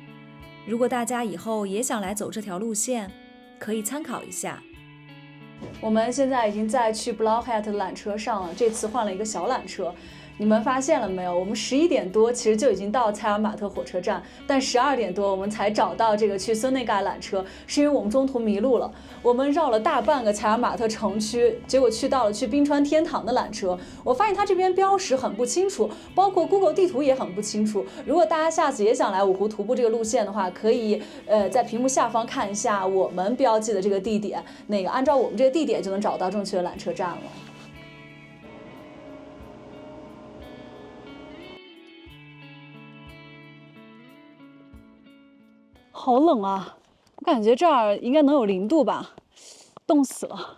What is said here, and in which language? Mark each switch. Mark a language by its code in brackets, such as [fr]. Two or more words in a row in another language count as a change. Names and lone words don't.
[zh] 如果大家以後也想來走這條路線，可以參考一下。我們現在已經在去 Blauwheid 的纜車上了，這次換了一個小纜車， 你們發現了沒有？我們11點多其實就已經到采爾馬特火車站，但12點多我們才找到這個去孙内盖缆車，是因為我們中途迷路了。我們繞了大半個采爾馬特城區，結果去到了去冰川天堂的缆車。我發現它這邊標識很不清楚，包括 Google 地圖也很不清楚。如果大家下次也想来五湖徒步这個路線的話，可以在屏幕下方看一下我們標記的這個地點，按照我們這個地點就能找到正確的纜車站了。好冷啊！我感覺這兒應該能有0度吧，凍死了。